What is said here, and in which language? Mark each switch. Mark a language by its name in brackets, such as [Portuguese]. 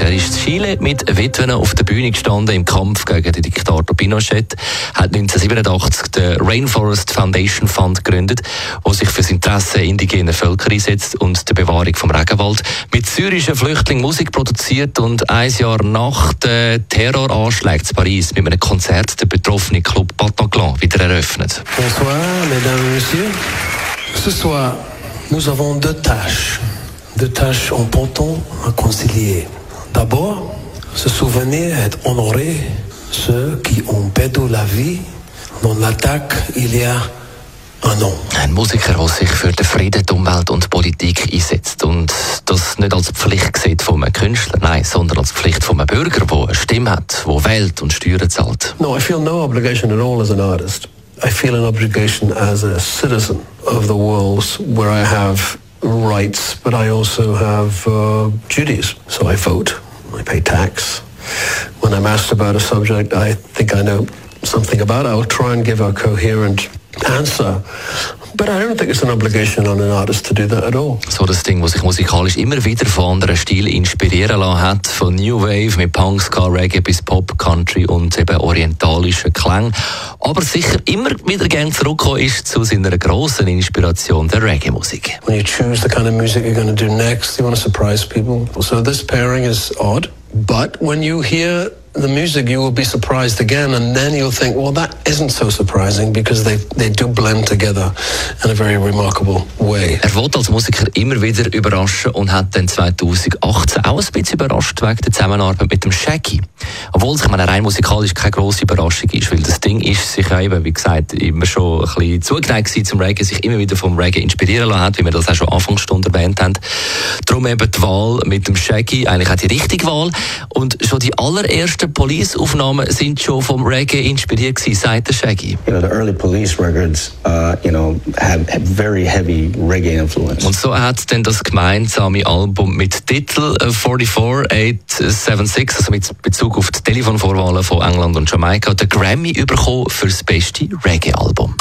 [German] Er ist in Chile mit Witwen auf der Bühne gestanden im Kampf gegen den Diktator Pinochet, hat 1987 den Rainforest Foundation Fund gegründet, wo sich für das Interesse indigener Völker einsetzt und der Bewahrung vom Regenwald, mit syrischen Flüchtlingen Musik produziert und ein Jahr nach den Terroranschlägen in Paris mit einem Konzert den betroffenen Club Bataclan wieder eröffnet. [French] Bonsoir, mesdames, messieurs. Ce soir, nous avons deux tâches. Deux tâches importantes à concilier. D'abord, se souvenir et honorer ceux qui ont perdu la vie dans l'attaque il y a un an. [German] Ein Musiker, der sich für den Frieden, die Umwelt und die Politik einsetzt und das nicht als Pflicht sieht von einem Künstler, nein, sondern als Pflicht von einem Bürger, der eine Stimme hat, der wählt und Steuern zahlt. [English] No, I feel no obligation at all as an artist. I feel an obligation as a citizen of the world where I have rights, but I also have duties. So I vote, I pay tax. When I'm asked about a subject I think I know something about, I'll try and give a coherent answer. But I don't think it's an obligation on an artist to do that at all. [German] So das Ding, wo sich musikalisch immer wieder von anderen Stilen inspirieren lassen hat, von New Wave mit Punk, Ska, Reggae bis Pop, Country und eben orientalischen Klang. Aber sicher immer wieder gern zurückgekommen ist zu seiner grossen Inspiration, der Reggae-Musik. [English] When you choose the kind of music you're going to do next, you want to surprise people. So this pairing is odd. But when you hear the music, you will be surprised again, and then you'll think, well, that isn't so surprising, because they do blend together in a very remarkable way. [German] Er wollte als Musiker immer wieder überraschen und hat dann 2018 auch ein bisschen überrascht wegen der Zusammenarbeit mit dem Shaggy. Obwohl es, ich meine, rein musikalisch keine grosse Überraschung ist, weil das Ding ist sich ja eben, wie gesagt, immer schon ein bisschen zugeneigt gewesen zum Reggae, sich immer wieder vom Reggae inspirieren lassen hat, wie wir das auch schon Anfangsstunde erwähnt haben. Darum eben die Wahl mit dem Shaggy, eigentlich auch die richtige Wahl. Und schon die allerersten Police-Aufnahmen sind schon vom Reggae inspiriert gewesen, sagt der Shaggy. [English] You know, the early Police records, you know, have very heavy Reggae influence. [German] Und so hat dann das gemeinsame Album mit Titel 44876, also mit Bezug auf die Telefonvorwahlen von England und Jamaika, den Grammy bekommen für das beste Reggae-Album.